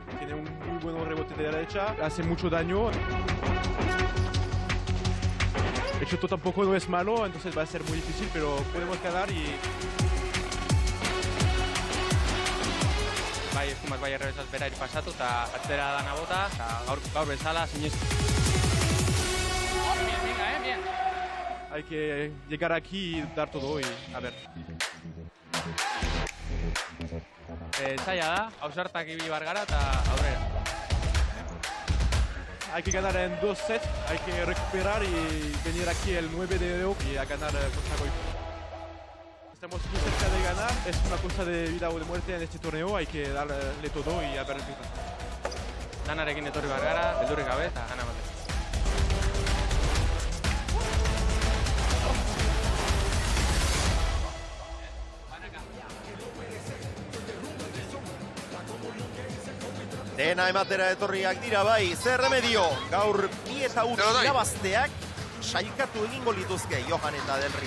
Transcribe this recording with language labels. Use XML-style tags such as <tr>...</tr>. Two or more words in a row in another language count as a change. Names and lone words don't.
<es>Tiene un muy buen rebote de derecha, hace mucho daño. El chuto tampoco no es malo, entonces va a ser muy difícil, pero podemos ganar y...</es> <eu>Bai, eskumak bai errebesaz bera pasatu eta atzera dana bota, eta gaur bezala sinistu.</eu> <es>Bien. Hay que llegar aquí y dar todo y a ver.</es> <eu>Zaila da, ausartak ibili bar gara eta aurrera.</eu> <es>Hay que ganar en 2 sets, hay que recuperar y venir aquí el 9 de enero y a ganar contra Goiko. Estamos muy cerca de ganar, es una cosa de vida o de muerte en este torneo, hay que darle todo y a ver el resultado.</es> <eu>Lanarekin etorri bar gara, beldurrik gabe eta gana ematen. Dena ematera etorriak dira bai, zer remedio, gaur 2 eta huts irabazteak sailkatu egingo lituzke Johan eta Del Rio.</eu>